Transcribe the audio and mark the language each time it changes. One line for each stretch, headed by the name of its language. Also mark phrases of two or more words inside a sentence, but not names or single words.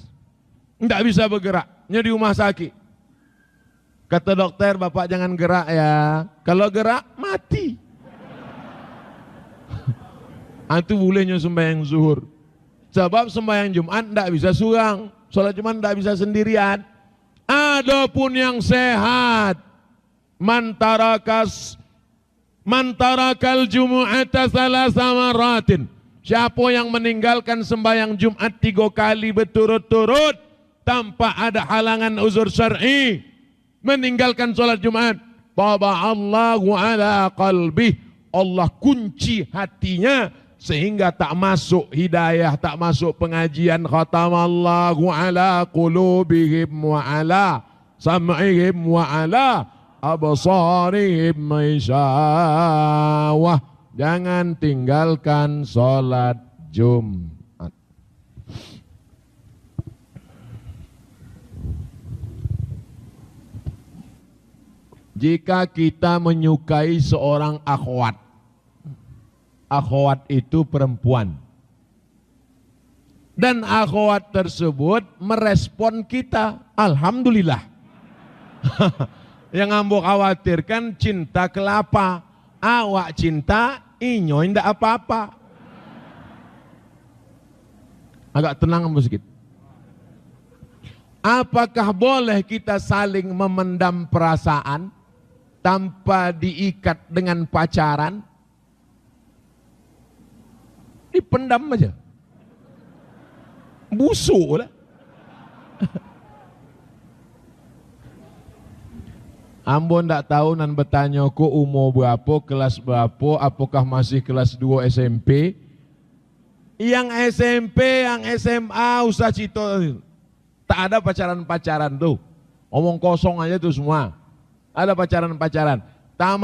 Indonesian: Tidak bisa bergerak, di rumah sakit. Kata dokter, bapak jangan gerak ya. Kalau gerak, mati. Itu bolehnya sembahyang zuhur. Sebab sembahyang Jumat tidak bisa surang. Sholat Jumat tidak bisa sendirian. Adapun yang sehat,
Arabic: من ترك الجمعة ثلاث مرات.
Indonesian: Siapa yang meninggalkan sembahyang Jumat 3 kali berturut-turut tanpa ada halangan uzur syar'i, meninggalkan sholat Jumat,
Arabic: طبع الله على قلبه,
Indonesian: Allah kunci hatinya sehingga tak masuk hidayah, tak masuk pengajian.
Arabic: ختم الله على قلوبهم وعلى سمعهم وعلى أبصارهم غشاوة.
Indonesian: Jangan tinggalkan sholat Jumat. Jika kita menyukai seorang akhwat, akhwat itu perempuan, dan akhwat tersebut merespon kita, alhamdulillah.
Minangkabau: Yang ambo khawatirkan cinta kelapa, awak cinta, inyo indak apa-apa. Agak tenang ambo sedikit.
Indonesian: Apakah boleh kita saling memendam perasaan tanpa diikat dengan pacaran? Dipendam aja.
Minangkabau: Busuk lah. Ambo ndak tahu nan bertanya ku umur berapa, kelas berapa, apakah masih kelas 2 SMP?
Indonesian: Yang SMP, yang SMA usah cito. Tak ada pacaran-pacaran tuh. Omong kosong aja tuh semua. Ada pacaran-pacaran.